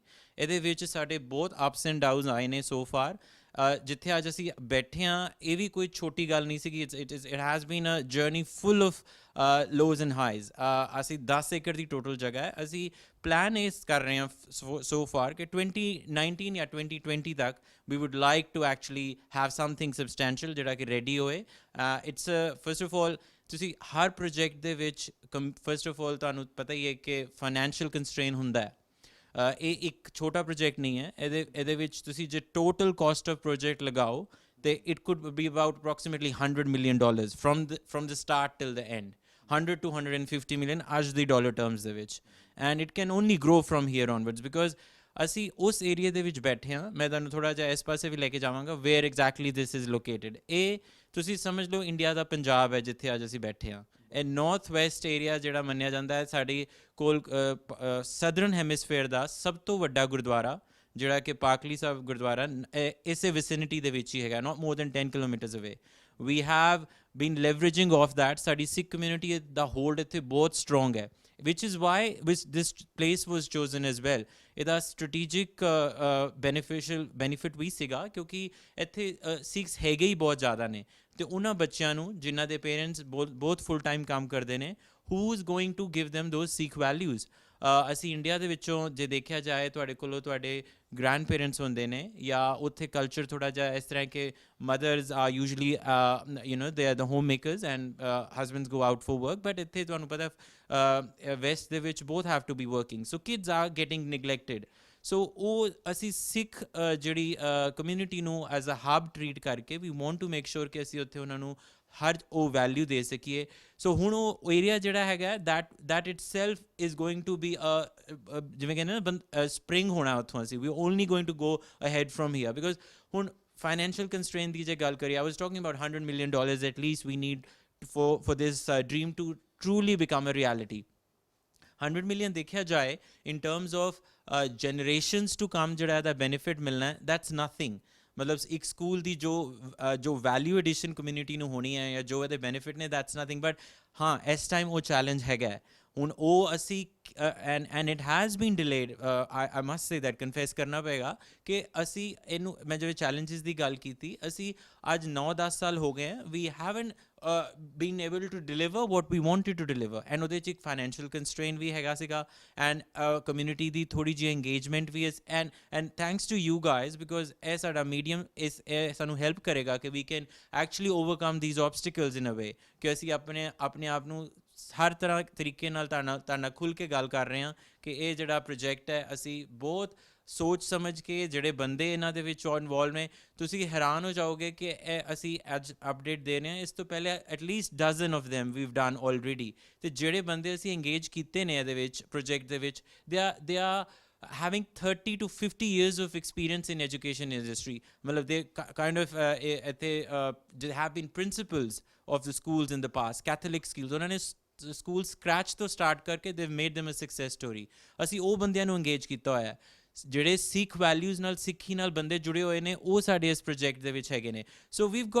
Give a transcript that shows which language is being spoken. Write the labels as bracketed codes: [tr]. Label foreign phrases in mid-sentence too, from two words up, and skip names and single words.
[pa] ਇਹਦੇ ਵਿੱਚ ਸਾਡੇ ਬਹੁਤ [en] ups and downs [pa] ਆਏ ਨੇ [en] so far. [pa] ਜਿੱਥੇ ਅੱਜ ਅਸੀਂ ਬੈਠੇ ਹਾਂ ਇਹ ਵੀ ਕੋਈ ਛੋਟੀ ਗੱਲ ਨਹੀਂ ਸੀਗੀ। [en] It has been a journey full of lows and highs. [pa] ਅਸੀਂ 10 ਏਕੜ ਦੀ ਟੋਟਲ ਜਗ੍ਹਾ ਹੈ। ਅਸੀਂ ਪਲਾਨ ਇਸ ਕਰ ਰਹੇ ਹਾਂ [en] so far [pa] ਕਿ 2019 ਜਾਂ 2020 ਤੱਕ [en] we would like to actually have something substantial [pa] ਜਿਹੜਾ ਕਿ ਰੈਡੀ ਹੋਏ। [en] It's first of all, [pa] ਤੁਸੀਂ ਹਰ ਪ੍ਰੋਜੈਕਟ ਦੇ ਵਿੱਚ [en] first of all [pa] ਤੁਹਾਨੂੰ ਪਤਾ ਹੀ ਹੈ ਕਿ [en] financial constraint [pa] ਹੁੰਦਾ ਹੈ। ਇਹ ਇੱਕ ਛੋਟਾ ਪ੍ਰੋਜੈਕਟ ਨਹੀਂ ਹੈ। ਇਹਦੇ ਵਿੱਚ ਤੁਸੀਂ ਜੇ [en] total cost of project [pa] ਲਗਾਓ ਤੇ [en] it could be about approximately $100 million from the start till the end, 100 to 150 million [pa] ਅੱਜ ਦੀ ਡਾਲਰ ਟਰਮਸ ਦੇ ਵਿੱਚ। [en] And it can only grow from here onwards because [pa] ਅਸੀਂ ਉਸ ਏਰੀਆ ਦੇ ਵਿੱਚ ਬੈਠੇ ਹਾਂ। ਮੈਂ ਤੁਹਾਨੂੰ ਥੋੜ੍ਹਾ ਜਿਹਾ ਇਸ ਪਾਸੇ ਵੀ ਲੈ ਕੇ ਜਾਵਾਂਗਾ [en] where exactly this is located. [pa] ਇਹ ਤੁਸੀਂ ਸਮਝ ਲਓ ਇੰਡੀਆ ਦਾ ਪੰਜਾਬ ਹੈ ਜਿੱਥੇ ਅੱਜ ਅਸੀਂ ਬੈਠੇ ਹਾਂ। ਇਹ [en] north west area [pa] ਜਿਹੜਾ ਮੰਨਿਆ ਜਾਂਦਾ ਹੈ ਸਾਡੇ ਕੋਲ [en] southern hemisphere [pa] ਦਾ ਸਭ ਤੋਂ ਵੱਡਾ ਗੁਰਦੁਆਰਾ ਜਿਹੜਾ ਕਿ ਪਾਕਲੀ ਸਾਹਿਬ ਗੁਰਦੁਆਰਾ ਇਸੇ ਵਿਸਿਨਿਟੀ ਦੇ ਵਿੱਚ ਹੀ ਹੈਗਾ, [en] not more than 10 kilometers away. We have been leveraging off that. [pa] ਸਾਡੀ ਸਿੱਖ ਕਮਿਊਨਿਟੀ ਦਾ ਹੋਲਡ ਇੱਥੇ ਬਹੁਤ ਸਟਰੋਂਗ ਹੈ, [en] which is why this place was chosen as well. [pa] ਇਹਦਾ [en] strategic benefit [pa] ਵੀ ਸੀਗਾ ਕਿਉਂਕਿ ਇੱਥੇ ਸਿੱਖਸ ਹੈਗੇ ਹੀ ਬਹੁਤ ਜ਼ਿਆਦਾ ਨੇ, ਅਤੇ ਉਹਨਾਂ ਬੱਚਿਆਂ ਨੂੰ ਜਿਨ੍ਹਾਂ ਦੇ ਪੇਰੈਂਟਸ ਬਹੁਤ [en] full time [pa] ਕੰਮ ਕਰਦੇ ਨੇ, [en] who is going to give them those Sikh values? [pa] ਅਸੀਂ ਇੰਡੀਆ ਦੇ ਵਿੱਚੋਂ ਜੇ ਦੇਖਿਆ ਜਾਏ ਤੁਹਾਡੇ ਕੋਲੋਂ ਤੁਹਾਡੇ [en] grand parents [pa] ਹੁੰਦੇ ਨੇ ਜਾਂ ਉੱਥੇ ਕਲਚਰ ਥੋੜ੍ਹਾ ਜਿਹਾ ਇਸ ਤਰ੍ਹਾਂ ਕਿ [en] mothers are usually they are the home makers and husbands go out for work, [pa] ਬਟ ਇੱਥੇ ਤੁਹਾਨੂੰ ਪਤਾ ਵੈਸਟ ਦੇ ਵਿੱਚ [en] both have to be working, so kids are getting neglected. [pa] ਸੋ ਉਹ ਅਸੀਂ ਸਿੱਖ ਜਿਹੜੀ ਕਮਿਊਨਿਟੀ ਨੂੰ [en] as a hub [pa] ਟਰੀਟ ਕਰਕੇ [en] we want to make sure [pa] ਕਿ ਅਸੀਂ ਉੱਥੇ ਉਹਨਾਂ ਨੂੰ ਹਰ ਉਹ ਵੈਲਿਊ ਦੇ ਸਕੀਏ। ਸੋ ਹੁਣ ਉਹ ਏਰੀਆ ਜਿਹੜਾ ਹੈਗਾ [en] that itself is going to be [pa] ਜਿਵੇਂ ਕਹਿੰਦੇ ਨਾ ਸਪਰਿੰਗ ਹੋਣਾ ਉੱਥੋਂ। [en] ਅਸੀਂ we only going to go ahead from here because [pa] ਹੁਣ ਫਾਈਨੈਂਸ਼ੀਅਲ ਕੰਸਟ੍ਰੇਨ ਦੀ ਜੇ ਗੱਲ ਕਰੀਏ, [en] I was talking about $100 million at least we need for this dream to truly become a reality. [pa] 100 million ਦੇਖਿਆ ਜਾਏ [en] in terms of generations to come [pa] ਜਿਹੜਾ ਇਹਦਾ ਬੈਨੀਫਿਟ ਮਿਲਣਾ, [en] that's nothing. [pa] ਮਤਲਬ ਇੱਕ ਸਕੂਲ ਦੀ ਜੋ [en] value addition [pa] ਕਮਿਊਨਿਟੀ ਨੂੰ ਹੋਣੀ ਹੈ ਜਾਂ ਜੋ ਇਹਦੇ ਬੈਨੀਫਿਟ ਨੇ, [en] that's nothing. [pa] ਬਟ ਹਾਂ, ਇਸ ਟਾਈਮ ਉਹ ਚੈਲੰਜ ਹੈਗਾ। ਹੁਣ ਉਹ ਅਸੀਂ [en] and it has been delayed I must say that [pa] ਕਨਫੈਸ ਕਰਨਾ ਪਏਗਾ ਕਿ ਅਸੀਂ ਇਹਨੂੰ ਮੈਂ ਜਿਵੇਂ ਚੈਲੰਜਸ ਦੀ ਗੱਲ ਕੀਤੀ ਅਸੀਂ ਅੱਜ 9-10 ਸਾਲ ਹੋ ਗਏ [en] we haven't been able to deliver what we wanted to deliver [pa] what we wanted to deliver and ਉਹਦੇ 'ਚ ਇੱਕ [en] financial constraint [pa] ਵੀ ਹੈਗਾ ਸੀਗਾ and community ਦੀ ਥੋੜੀ ਜਿਹੀ engagement ਵੀ [en] is and thanks to you guys because [pa] ਇਹ ਸਾਡਾ medium ਇਸ ਇਹ ਸਾਨੂੰ help ਕਰੇਗਾ ਕਿ [en] we can actually overcome these obstacles in a way [pa] ਕਿ ਅਸੀਂ ਆਪਣੇ ਆਪ ਨੂੰ ਹਰ ਤਰ੍ਹਾਂ ਤਰੀਕੇ ਨਾਲ ਤੁਹਾਡੇ ਨਾਲ ਖੁੱਲ੍ਹ ਕੇ ਗੱਲ ਕਰ ਰਹੇ ਹਾਂ ਕਿ ਇਹ ਜਿਹੜਾ ਪ੍ਰੋਜੈਕਟ ਹੈ ਅਸੀਂ ਬਹੁਤ ਸੋਚ ਸਮਝ ਕੇ ਜਿਹੜੇ ਬੰਦੇ ਇਹਨਾਂ ਦੇ ਵਿੱਚ ਇਨਵੋਲਵ ਨੇ ਤੁਸੀਂ ਹੈਰਾਨ ਹੋ ਜਾਓਗੇ ਕਿ ਇਹ ਅਸੀਂ ਅੱਜ ਅਪਡੇਟ ਦੇ ਰਹੇ ਹਾਂ ਇਸ ਤੋਂ ਪਹਿਲੇ [en] atleast dozen of them we've done already [pa] ਅਤੇ ਜਿਹੜੇ ਬੰਦੇ ਅਸੀਂ engage ਕੀਤੇ ਨੇ ਇਹਦੇ ਵਿੱਚ ਪ੍ਰੋਜੈਕਟ ਦੇ ਵਿੱਚ [en] they are having 30 to 50 years of experience in education industry [pa] matlab [en] they kind of they have been principals of the schools in the past Catholic schools [pa] ਉਹਨਾਂ ਨੇ ਸਕੂਲ ਸਕ੍ਰੈਚ ਤੋਂ ਸਟਾਰਟ ਕਰਕੇ [en] they've made them a success story [pa] ਅਸੀਂ ਉਹ ਬੰਦਿਆਂ ਨੂੰ engage ਕੀਤਾ ਹੋਇਆ ਜਿਹੜੇ ਸਿੱਖ ਵੈਲਿਊਜ਼ ਨਾਲ ਸਿੱਖੀ ਨਾਲ ਬੰਦੇ ਜੁੜੇ ਹੋਏ ਨੇ ਉਹ ਸਾਡੇ ਇਸ ਪ੍ਰੋਜੈਕਟ ਦੇ ਵਿੱਚ ਹੈਗੇ ਨੇ ਸੋ